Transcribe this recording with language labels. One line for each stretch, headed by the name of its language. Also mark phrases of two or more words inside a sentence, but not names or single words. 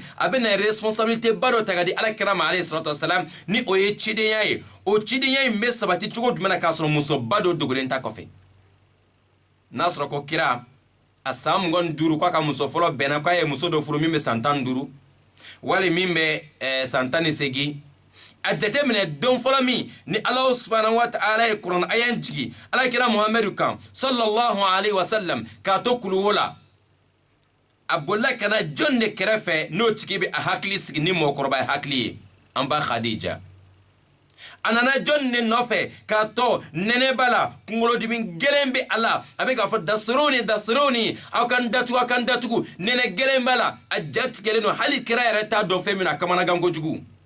Bambara: a bɛna responsabilité ba dɔ ta ka di ala kira ma
Arabic: عليه الصلاة والسلام
Bambara: ni o ye cidenya ye o cidenya in bɛ sabati cogo jumɛn na k'a sɔrɔ musoba dɔ dogolen ta kɔfɛ n'a sɔrɔ ko kira a san 25 k'a ka muso fɔlɔ bɛnna k'a ye muso dɔ furu min bɛ san 15 wali min bɛ san 18 a jate minɛ don fɔlɔ min ni ala
Arabic: سبحانه وتعالى
Bambara: ye kuranɛ aya jigi ala kira muhamadu kan
Arabic: صلى الله عليه وسلم
Bambara: k'a to kuluwo la a bolila kana jɔn de kɛrɛfɛ n'o tigi bɛ a hakili sigi ni mɔgɔkɔrɔba ye hakili ye an ba khadija a nana jɔn de nɔfɛ k'a tɔ nɛnɛ b'a la kunkolodimi gɛlɛn bɛ a la a bɛ k'a fɔ dasironi aw kan datugu nɛnɛ gɛlɛn b'a la a ja tigɛlen don hali kira yɛrɛ t'a dɔn fɛn min na a kamanagan kojugu